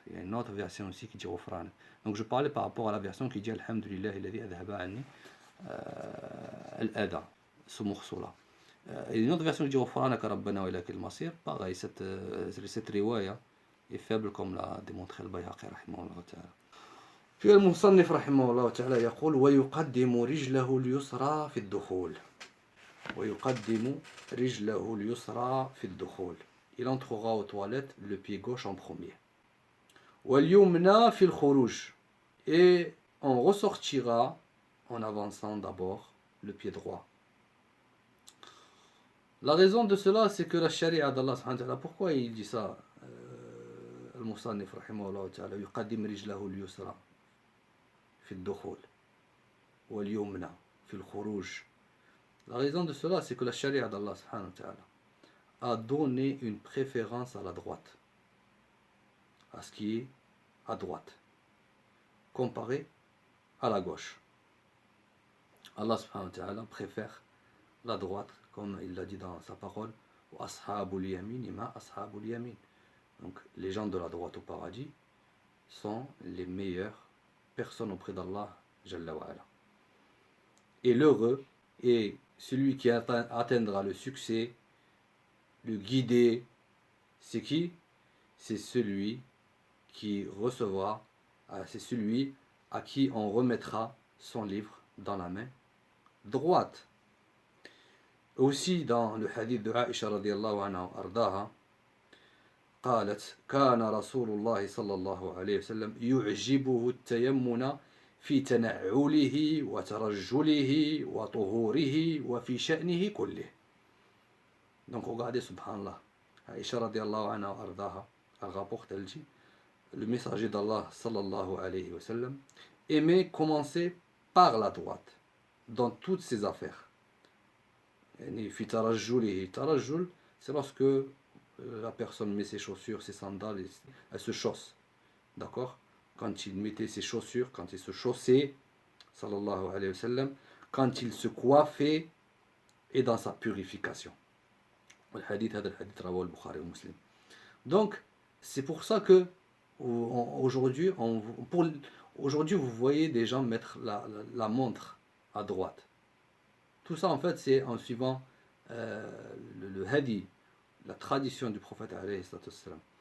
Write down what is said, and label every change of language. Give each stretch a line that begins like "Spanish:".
French: Il y a une autre version aussi qui dit
Arabic: غفرانك.
French: Donc je parlais par rapport à la version qui dit Alhamdulillah
Arabic: الذي أذهب عني الأذى,
French: ce morceau-là. Et une autre version qui dit
Arabic: غفرانك ربنا وإليك المصير.
French: Pareil, cette riwaya est faible comme l'a démontré
Arabic: البيهقي رحمه الله تعالى. في المصنف رحمه الله تعالى يقول ويقدم رجله اليسرى في الدخول. ويقدم رجله اليسرى في الدخول.
French: Il entrera aux toilettes le pied gauche en premier.
Arabic: واليمنى في الخروج.
French: Et on ressortira en avançant d'abord le pied droit. La raison de cela, c'est que la charia d'Allah subhanahu wa ta'ala, pourquoi il dit ça?
Arabic: المصنف رحمه الله تعالى يقدم رجله اليسرى في الدخول واليمنى في الخروج.
French: La raison de cela, c'est que la charia d'Allah subhanahu wa ta'ala a donné une préférence à la droite, à ce qui est à droite, comparé à la gauche. Allah subhanahu wa ta'ala préfère la droite, comme il l'a dit dans sa parole,
Arabic: ashabul yamin ma ashabul yamin.
French: Donc les gens de la droite au paradis sont les meilleures personnes auprès d'Allah Jalla wa ala. Et l'heureux est celui qui atteindra le succès, le guidé, c'est qui? C'est celui qui recevra, c'est celui à qui on remettra son livre dans la main droite. Aussi dans le hadith de Aïcha radiyallahu anha ardaha,
Arabic: قالت كان رسول الله صلى الله عليه وسلم يعجبه التيمن في تنعله وترجله وطهوره وفي شأنه كله.
French: Donc regardez, subhanallah, Aïcha radiallahu anha ardaha, elle rapporte, elle dit, le messager d'Allah sallallahu alayhi wa sallam aimait commencer par la droite dans toutes ses affaires. Fi tarajjulihi, tarajjul, c'est lorsque la personne met ses chaussures, ses sandales, elle se chausse. D'accord? Quand il mettait ses chaussures, quand il se chaussait, sallallahu alayhi wa sallam, quand il se coiffait et dans sa purification. Le hadith,
Arabic: هذا الحديث رواه البخاري ومسلم.
French: Donc, c'est pour ça que aujourd'hui, vous voyez des gens mettre la montre à droite. Tout ça, en fait, c'est en suivant le hadi, la tradition du prophète alayhi salam.